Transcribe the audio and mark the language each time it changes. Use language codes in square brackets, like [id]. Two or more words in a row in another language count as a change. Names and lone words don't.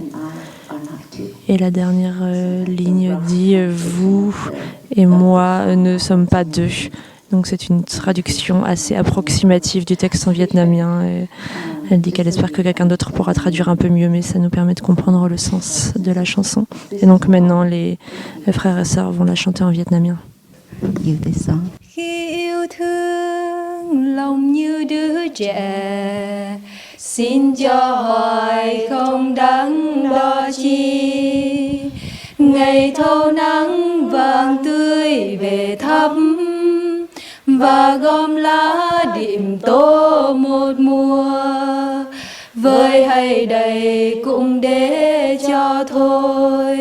[fr] Et la dernière ligne dit « vous et moi ne sommes pas deux ». Donc c'est une traduction assez approximative du texte en vietnamien. Elle dit qu'elle espère que quelqu'un d'autre pourra traduire un peu mieux, mais ça nous permet de comprendre le sens de la chanson. Et donc maintenant, les frères et sœurs vont la chanter en vietnamien. [vi] Khi yêu thương lòng như đứa trẻ, xin cho hoài không đắn đo chi. Ngày thâu nắng vàng tươi về thăm và gom lá đệm tô một mùa, vơi hay đầy cũng để cho thôi.